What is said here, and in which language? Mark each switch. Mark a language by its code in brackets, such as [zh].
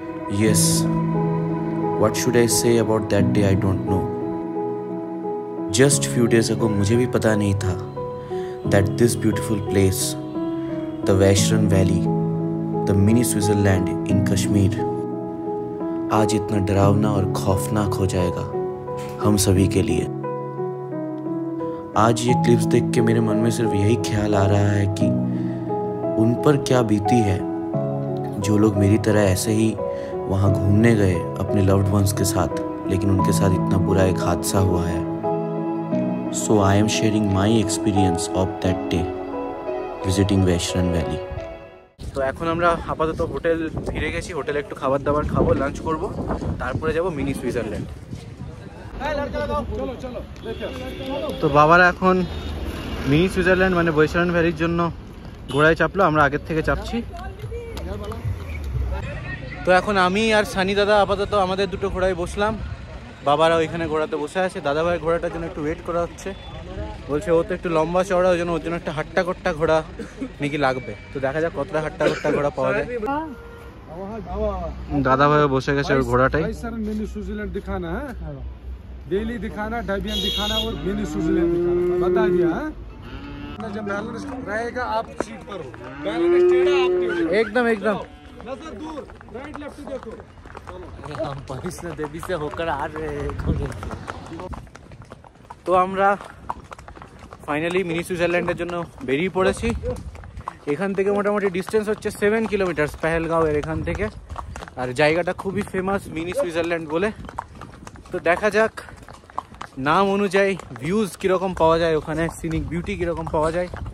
[en] Yes, what should I say about that day? I don't know. Just few days ago [hi] मुझे भी पता नहीं था [en] that this beautiful place, the Vaishran Valley, the mini Switzerland in Kashmir, [hi] आज इतना डरावना और खौफनाक हो जाएगा हम सभी के लिए। आज ये क्लिप्स देख के मेरे मन में सिर्फ यही ख्याल आ रहा है कि उन पर क्या बीती है जो लोग मेरी तरह ऐसे ही वहाँ घूमने गए अपने लव्ड वंस के साथ, लेकिन उनके साथ इतना बुरा एक हादसा हुआ है। [en] So I am sharing my experience of that day visiting western valley. [bn] তো এখন আমরা আপাতত হোটেল ফিরে গেছি, হোটেলে একটু খাবার দাবার খাবো, লাঞ্চ করব, তারপরে যাব মিনি সুইজারল্যান্ড। তো বাবারা এখন মিনি সুইজারল্যান্ড মানে ওয়েস্টার্ন ভ্যালির জন্য ঘোড়ায় চাপলো, আমরা আগের থেকে চাপছি। তো এখন আমি আর সানি দাদা আপাতত আমাদের দুটো ঘোড়ায় বসলাম, বাবারা ওইখানে ঘোড়াতে বসে আছে। দাদাভাই ঘোড়াটার জন্য একটু ওয়েট করা হচ্ছে, বলছে ও তো একটু লম্বা চওড়া, ওই জন্য ওর জন্য একটা হাট্টা কট্টা ঘোড়া নাকি লাগবে। তো দেখা যাক কতটা হাট্টা কট্টা ঘোড়া পাওয়া যায়। দাদাভাই বসে গেছে ওর ঘোড়াটাই। [hi] मिनी स्विट्जरलैंड दिखाना है, दिल्ली दिखाना, डेबियन दिखाना और मिनी स्विट्जरलैंड दिखाना, बता दिया है। जब बैलेंस रहेगा आप सीट पर हो, बैलेंस टेढ़ा आप एकदम एकदम नजर दूर, राइट लेफ्ट देखो। हम वैष्णो देवी से होकर आ रहे हैं। [bn] তো আমরা ফাইনালি মিনি সুইজারল্যান্ডের জন্য বেরিয়ে পড়েছি। এখান থেকে মোটামুটি ডিস্টেন্স হচ্ছে 7 কিলোমিটার পেহেলগাঁওয়ের এখান থেকে, আর জায়গাটা খুবই ফেমাস মিনি সুইজারল্যান্ড বলে। তো দেখা যাক নাম অনুযায়ী ভিউজ কীরকম পাওয়া যায়, ওখানে সিনিক বিউটি কীরকম পাওয়া যায়।